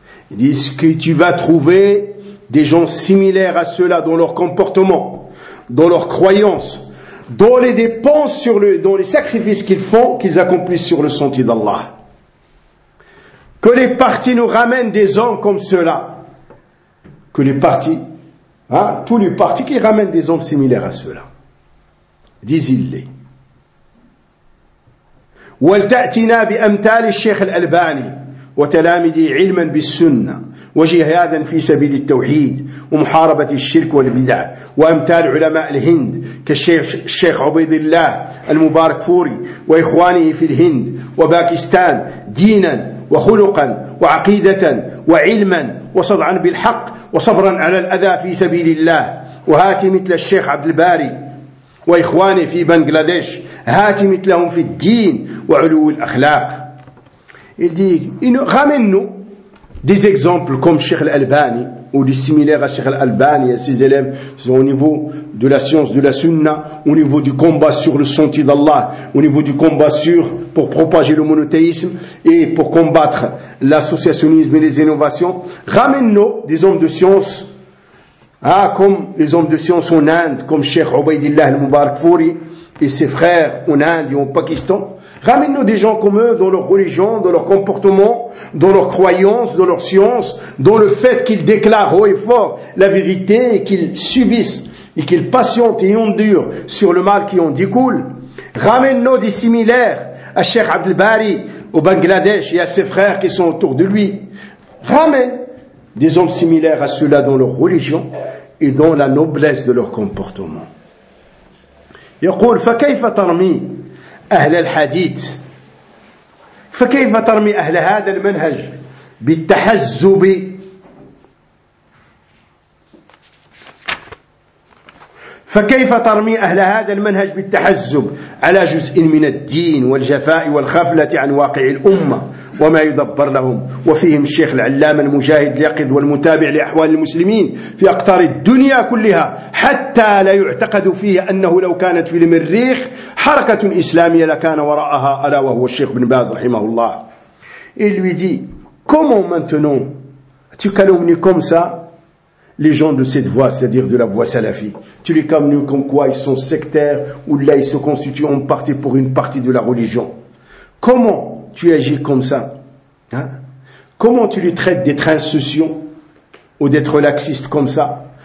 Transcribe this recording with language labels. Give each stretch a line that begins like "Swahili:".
French: Ils disent que tu vas trouver des gens similaires à ceux-là dans leur comportement, dans leur croyance, dans les dépenses, dans les sacrifices qu'ils font, qu'ils accomplissent sur le sentier d'Allah. Que les partis nous ramènent des hommes comme ceux-là. Que les partis, tous les partis qui ramènent des hommes similaires à ceux-là. Disent-ils-les.
Arabic: وَلْتَأْتِنَا بِأَمْتَالِ الشَّيْخِ الْأَلْبَانِي وتلامذي علما بالسنة وجهادا في سبيل التوحيد ومحاربة الشرك والبدع وأمثال علماء الهند كالشيخ عبيد الله المبارك فوري وإخوانه في الهند وباكستان دينا وخلقا وعقيدة وعلما وصدعا بالحق وصبرا على الأذى في سبيل الله وهاتي مثل الشيخ عبد الباري وإخوانه في بنغلاديش هاتي مثلهم في الدين وعلو الأخلاق
French: Il dit, ramène-nous des exemples comme Cheikh Al-Albani, ou dissimilaire à Cheikh Al-Albani, à ses élèves, au niveau de la science de la Sunna, au niveau du combat sur le sentier d'Allah, au niveau du combat sur pour propager le monothéisme et pour combattre l'associationnisme et les innovations. Ramène-nous des hommes de science. Ah, comme les hommes de science en Inde, comme Cheikh Ubaidillah al-Mubarak Fouri et ses frères en Inde et au Pakistan, ramène-nous des gens comme eux dans leur religion, dans leur comportement, dans leur croyance, dans leur science, dans le fait qu'ils déclarent haut et fort la vérité et qu'ils subissent et qu'ils patientent et endurent sur le mal qui en découle. Ramène-nous des similaires à Cheikh Abdel Bari au Bangladesh et à ses frères qui sont autour de lui. Ramène des hommes similaires à ceux-là dans leur religion et dans la noblesse de leur comportement.
Arabic: يقول فكيف ترمي أهل الحديث فكيف ترمي أهل هذا المنهج بالتحزب فكيف ترمي أهل هذا المنهج بالتحزب على جزء من الدين والجفاء والخفلة عن واقع الأمة وما يدبر لهم وفيهم الشيخ العلامة المجاهد اليقظ والمتابع لأحوال المسلمين في أقطار الدنيا كلها حتى لا يعتقد فيه أنه لو كانت في المريخ حركة إسلامية لكان وراءها ألا وهو الشيخ بن باز رحمه الله.
French: Il lui dit, comment maintenant tu calomnies comme ça les gens de cette voie, c'est-à-dire de la voie salafi? Tu les calomnies comme quoi ils sont sectaires ou là ils se constituent en partie pour une partie de la religion? Comment tu agis comme ça, hein? Comment tu les traites d'être insouciants ou d'être laxistes comme ça?